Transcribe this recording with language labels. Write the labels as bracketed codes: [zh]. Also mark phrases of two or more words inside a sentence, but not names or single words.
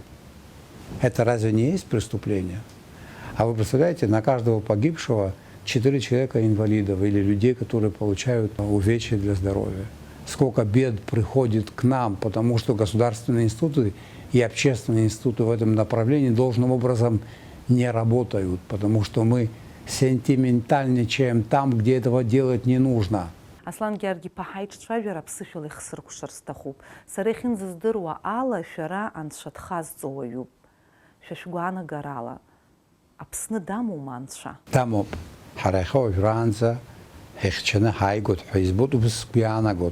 [ru] Это разве не есть преступление? А вы представляете, на каждого погибшего 4 человека инвалидов или людей, которые получают увечья для здоровья. Сколько бед приходит к нам, потому что государственные институты и общественные институты в этом направлении должным образом не работают, потому что мы сентиментальничаем там, где этого делать не нужно. [ab] Аслан Георги паҳаиҿцәажәара ԥсышәала ихсыркәшар сҭахуп. Сара ихьынӡаздыруа ала шәара анцәа дхазҵауаҩуп. Шәа шәгәаанагарала. Аԥсны дамоума анцәа? Дамоуп. Ҳара иахьа ҳихьчаны ҳааигоит ҳәа избоит, убас сгәы иаанагоит.